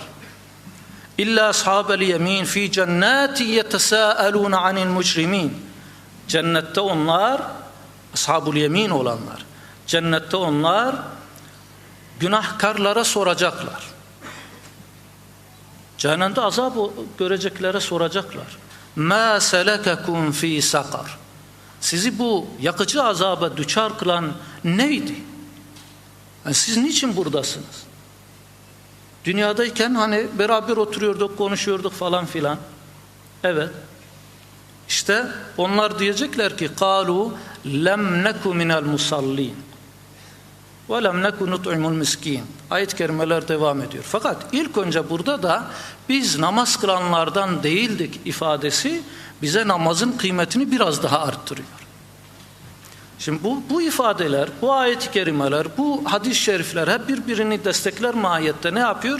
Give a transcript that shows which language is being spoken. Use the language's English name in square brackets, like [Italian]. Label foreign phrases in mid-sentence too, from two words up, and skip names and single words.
[Arabic] إلا أصحاب اليمين في جنات يتساءلون عن المجرمين. [Turkish] Cennette onlar, [Arabic] أصحاب اليمين [Turkish] olanlar, cennette onlar günahkarlara soracaklar. Cehennemde azap göreceklere soracaklar. [Arabic] مَا سَلَكَكُمْ ف۪ي سَقَرٍ. [Turkish] Sizi bu yakıcı azaba düçar kılan neydi? Yani siz niçin buradasınız? Dünyadayken hani beraber oturuyorduk, konuşuyorduk falan filan. Evet. İşte onlar diyecekler ki [Arabic] قَالُوا لَمْ نَكُ مِنَ الْمُصَلِّينَ وَلَمْ نَكُ نُطْعِمُ الْمِسْكِينَ. [Turkish] Ayet-i kerimeler devam ediyor. Fakat ilk önce burada da biz namaz kılanlardan değildik ifadesi bize namazın kıymetini biraz daha arttırıyor. Şimdi bu ifadeler, bu ayet-i kerimeler, bu hadis-i şerifler hep birbirini destekler mahiyette ne yapıyor?